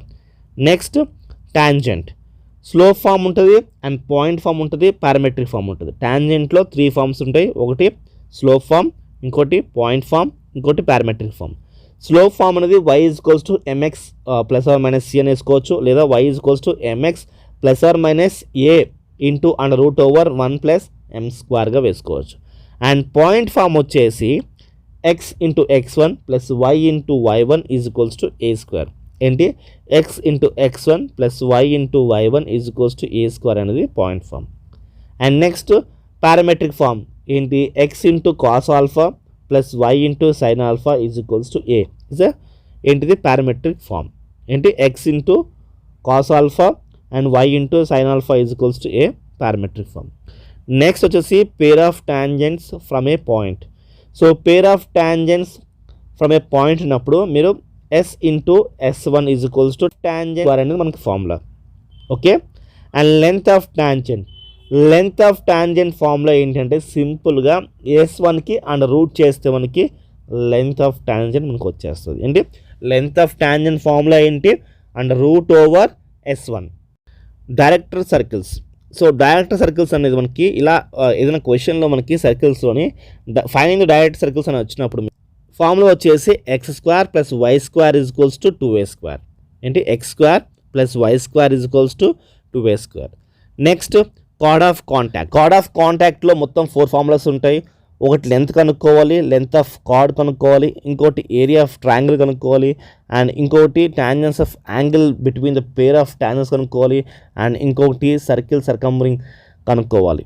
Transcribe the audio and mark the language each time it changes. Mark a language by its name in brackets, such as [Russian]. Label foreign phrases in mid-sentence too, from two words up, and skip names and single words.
[English] next tangent. slope form ఉంటుంది and point form ఉంటుంది, parametric form ఉంటుంది. [Telugu] టాంజెంట్లో 3 ఫామ్స్ ఉంటాయి. [English] ఒకటి slope form, ఇంకోటి point form, ఇంకోటి parametric form. slope form [Telugu] అనేది y = mx ± c అని వేసుకోవచ్చు, లేదా y = mx ± a √1 + m² వేసుకోవచ్చు. [English] and point form వచ్చేసి x × x1 + y × y1 = a². [Telugu] ఏంటి, x × x1 + y × y1 = a² అనేది [English] point form. and next parametric form ఏంటి, x × cos α + y × sin α = a. ఏంటిది parametric form. ఏంటి, x × cos α and y × sin α = a parametric form. నెక్స్ట్ వచ్చేసి pair of tangents from a point. so pair of tangents from a point [Telugu] ఉన్నప్పుడు మీరు [English] s × s1 = tangent [Telugu] అనేది మనకి [English] ఫార్ములా. okay, and length of tangent formula [Telugu] ఏంటంటే సింపుల్గా [English] s1కి and root [Telugu] చేస్తే మనకి [English] length of tangent [Telugu] మనకు వచ్చేస్తుంది. [English] ఏంటి, length of tangent formula ఏంటి, and √s1. director circles. so director circles [Telugu] అనేది మనకి ఇలా ఏదైనా [English] క్వశ్చన్లో మనకి circles-loni finding director circles [Telugu] అని వచ్చినప్పుడు [English] ఫార్ములా వచ్చేసి x² + y² = 2a². [Telugu] ఏంటి, x² + y² = 2a². [English] next chord of contact-lo [Telugu] మొత్తం 4 ఫార్ములాస్ ఉంటాయి. ఒకటి లెంత్ కనుక్కోవాలి, [English] length of chord [Telugu] కనుక్కోవాలి, ఇంకోటి [English] area of triangle [Telugu] కనుక్కోవాలి, అండ్ ఇంకోటి [English] tangents of angle between the pair of tangents [Telugu] కనుక్కోవాలి, అండ్ ఇంకొకటి [English] circle circumscribing [Telugu] కనుక్కోవాలి.